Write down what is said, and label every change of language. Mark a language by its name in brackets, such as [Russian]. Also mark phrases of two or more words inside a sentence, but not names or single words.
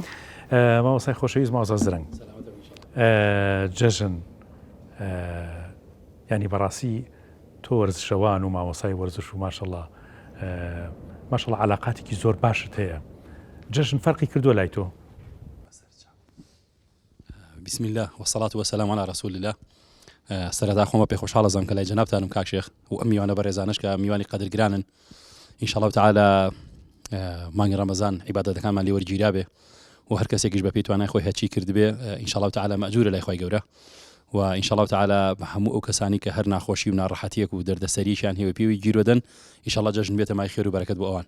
[Central Kurdish] مامۆسای خۆشەویست مامۆستا زرنگ، جەژن ینی بەڕاستی تۆ وەرزشەوان و مامۆسای وەرزش و ماشەڵڵا ماشەڵڵا علاقاتێکی زۆر باشت هەیە. جەژن فەرقی کردووە لای تۆ؟ [Arabic] بسم الله والصلاة والسلام على رسول الله. [Central Kurdish] سەرەتا خۆمە پێ خۆشحاڵەزم کە لای جەنابتانم کاک شێخ و ئەم میوانە بەڕێزانش کە میوانی قەدرگرانن. [Arabic] ئینشاءالله تعالى [Central Kurdish] مانگی ڕەمەزان عیبادەتەکانمان لێ وەرگیرا بێ و هەر کەسێکیش بە پێی توانای خۆی هەرچی کرد بێ [Arabic] ئینشاءالله تعالى [Central Kurdish] مەئجورە لای خۆی گەورە. و [Arabic] ئینشاءالله تعالى [Central Kurdish] هەموو ئەو کەسانی کە هەر ناخۆشی و ناڕەحەتیەک و دەردەسەریشیان هەیە پێوی گیرۆدەن ئینشاءالله جەژن بێتە مای خێر و بەرەکەت بۆ ئەوان.